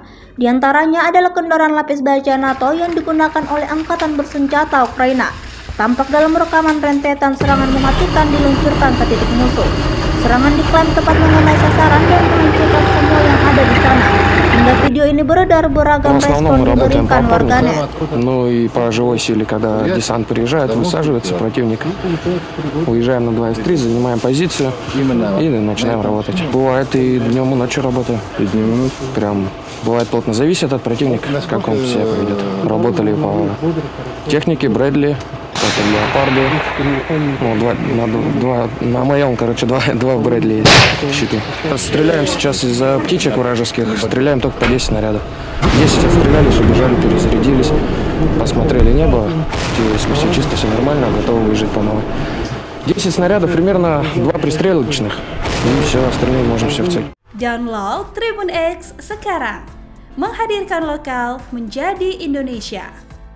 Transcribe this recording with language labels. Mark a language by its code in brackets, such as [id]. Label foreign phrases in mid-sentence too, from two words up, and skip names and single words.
[id] Di antaranya adalah kendaraan lapis baja NATO yang digunakan oleh angkatan bersenjata Ukraina. Tampak dalam rekaman rentetan serangan mematikan diluncurkan ke titik musuh. Serangan diklaim tepat mengenai sasaran dan menghancurkan semua yang ada di sana. Hingga video ini beredar, beragam respon diberikan warganet. [ru] Ну и по живой силе, когда десант приезжает, высаживается противник. Уезжаем на 2 из 3, занимаем позицию и начинаем работать. Бывает и днем, и ночью работаем. Прям бывает плотно. Зависит от противника, как он себя поведет. Работали по технике Брэдли, это леопарды. Ну, на моем, короче, два Брэдли щиты. Стреляем сейчас из-за птичек вражеских, стреляем только по 10 снарядов. 10 отстрелялись, убежали, перезарядились, посмотрели небо, если все чисто, все нормально, готовы выезжать по новой. 10 снарядов, примерно 2 пристрелочных, и все, остальные можем все в цель. [id] Download Tribun X sekarang, menghadirkan lokal menjadi Indonesia.